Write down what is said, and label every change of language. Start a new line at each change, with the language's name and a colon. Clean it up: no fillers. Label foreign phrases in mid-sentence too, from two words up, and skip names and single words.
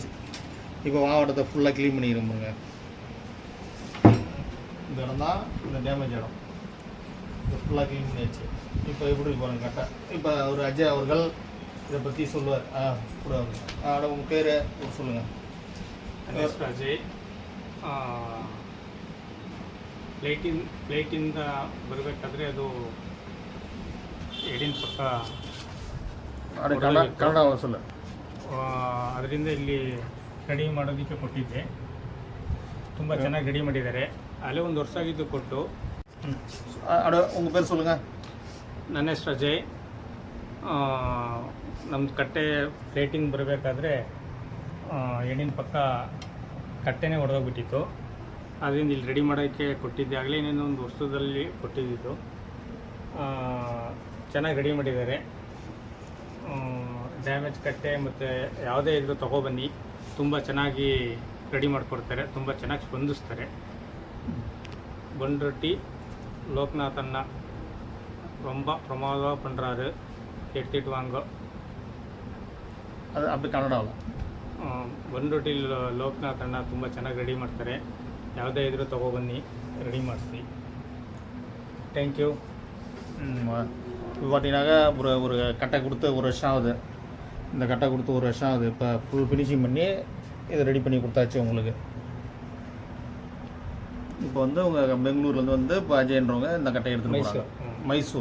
Tamil: இப்போ மாவட்டத்தை ஃபுல்லாக க்ளீன் பண்ணிக்கிறோமுங்க. இந்த இடம் தான் இந்த டேமேஜ் இடம். இப்போ ஃபுல்லாக க்ளீன் பண்ணியாச்சு. இப்போ எப்படி பாருங்க கட்டை. இப்போ ஒரு அஜய் அவர்கள் இதை பற்றி சொல்லுவார். கூட உங்கள் பேர் சொல்லுங்கள்.
Kannada: ನನ್ನ ಹೆಸರು ಅಜಯ್. ಫ್ಲೈಟಿಂದ ಬರಬೇಕಾದ್ರೆ ಅದು ಎಡಿನ ಪಕ್ಕ
Tamil: ಕನ್ನಡ சொல்லு.
Kannada: ಅದರಿಂದ ಇಲ್ಲಿ ರೆಡಿ ಮಾಡೋದಕ್ಕೆ ಕೊಟ್ಟಿದ್ದೆ. ತುಂಬ ಚೆನ್ನಾಗಿ ರೆಡಿ ಮಾಡಿದ್ದಾರೆ. ಅಲ್ಲೇ 1 ವರ್ಷ ಆಗಿದ್ದು ಕೊಟ್ಟು.
Tamil: உங்கள் பேர் சொல்லுங்கள்.
Kannada: ನನ್ನ ಹೆಸರು ಅಜಯ್. ನಮ್ಮ ಕಟ್ಟೆ ಫ್ಲೈಟಿಂದ ಬರಬೇಕಾದ್ರೆ ಎಣ್ಣಿನ ಪಕ್ಕ ಕಟ್ಟೆನೇ ಹೊಡೆದೋಗ್ಬಿಟ್ಟಿತ್ತು. ಅದರಿಂದ ಇಲ್ಲಿ ರೆಡಿ ಮಾಡೋಕ್ಕೆ ಕೊಟ್ಟಿದ್ದೆ. ಆಗಲೇ ಇನ್ನೇನು 1 ವರ್ಷದಲ್ಲಿ ಕೊಟ್ಟಿದ್ದು. ಚೆನ್ನಾಗಿ ರೆಡಿ ಮಾಡಿದ್ದಾರೆ. ಡ್ಯಾಮೇಜ್ ಕಟ್ಟೆ ಮತ್ತು ಯಾವುದೇ ಇದ್ರೂ ತೊಗೊಬನ್ನಿ, ತುಂಬ ಚೆನ್ನಾಗಿ ರೆಡಿ ಮಾಡಿಕೊಡ್ತಾರೆ, ತುಂಬ ಚೆನ್ನಾಗಿ ಸ್ಪಂದಿಸ್ತಾರೆ.
Tamil: ಬಂಡ್ರೊಟ್ಟಿ லோக்நாத் அண்ணா ரொம்ப பிரமாதமாக பண்ணுறாரு. எடுத்துகிட்டு வாங்க.
Kannada: ಅದು அப்படி ಕನ್ನಡವಲ್ಲ. ಬಂಡ್ರೊಟ್ಟಿ ಲೋಕನಾಥ್ ಅಣ್ಣ ತುಂಬ ಚೆನ್ನಾಗಿ ರೆಡಿ ಮಾಡ್ತಾರೆ. ಯಾವುದೇ ಇದ್ರೂ ತೊಗೊಬನ್ನಿ, ರೆಡಿ ಮಾಡಿಸಿ.
English: thank you.
Tamil: இப்போ பார்த்தீங்கன்னாக்கா ஒரு கட்டை கொடுத்து 1 வருஷம் ஆகுது. இந்த கட்டை கொடுத்து 1 வருஷம் ஆகுது. இப்போ
English: full finishing
Tamil: பண்ணி இதை ரெடி பண்ணி கொடுத்தாச்சு உங்களுக்கு. இப்போ வந்து உங்கள் பெங்களூர்லேருந்து வந்து இப்போ அஜயன்றவங்க இந்த கட்டை எடுத்துகிட்டு போகிறாங்க.